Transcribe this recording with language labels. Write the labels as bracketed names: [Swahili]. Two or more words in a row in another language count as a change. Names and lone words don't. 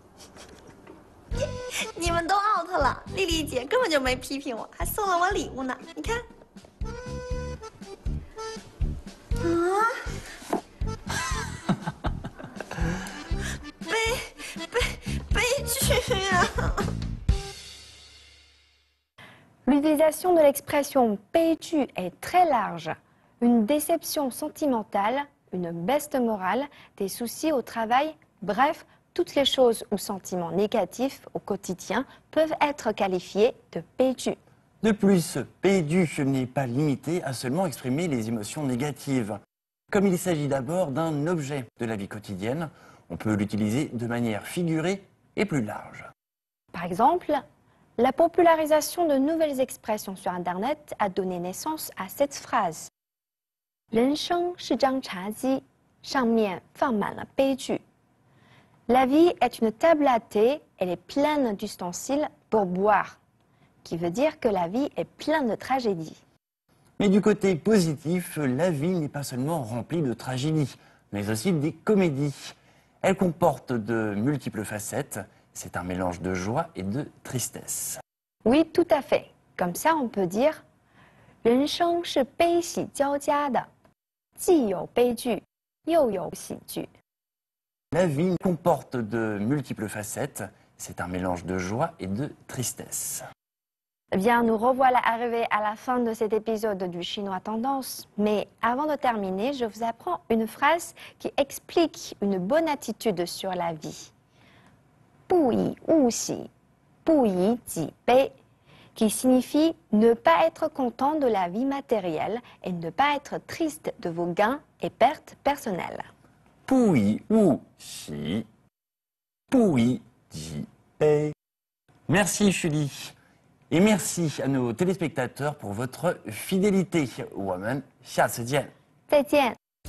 [Chinese] 你们都 out 了，丽丽姐根本就没批评我，还送了我礼物呢。你看，悲剧啊 [French] L'utilisation de l'expression péju est très large. Une déception sentimentale, une baisse de morale, des soucis au travail, bref, toutes les choses ou sentiments négatifs au quotidien peuvent être qualifiés de péju. De plus, pédu n'est pas limité à seulement exprimer les émotions négatives. Comme il s'agit d'abord d'un objet de la vie quotidienne, on peut l'utiliser de manière figurée et plus large. Par exemple, la popularisation de nouvelles expressions sur Internet a donné naissance à cette phrase. [Chinese] 人生是张茶几，上面放满了悲剧。 [French] La vie est une table à thé, elle est pleine d'ustensiles pour boire, qui veut dire que la vie est pleine de tragédies. Mais du côté positif, la vie n'est pas seulement remplie de tragédies, mais aussi des comédies. Elle comporte de multiples facettes, c'est un mélange de joie et de tristesse. Oui, tout à fait. Comme ça, on peut dire [Chinese] 人生是悲喜交加的，既有悲剧，又有喜剧。 [French] La vie comporte de multiples facettes, c'est un mélange de joie et de tristesse. Eh bien, nous revoilà arrivés à la fin de cet épisode du Chinois Tendance. Mais avant de terminer, je vous apprends une phrase qui explique une bonne attitude sur la vie. [Chinese] 不以物喜，不以己悲, [French] qui signifie ne pas être content de la vie matérielle et ne pas être triste de vos gains et pertes personnelles. [Chinese] 不以物喜，不以己悲. [French] Merci Julie. Et merci à nos téléspectateurs pour votre fidélité. [Chinese] 我们下次见。再见。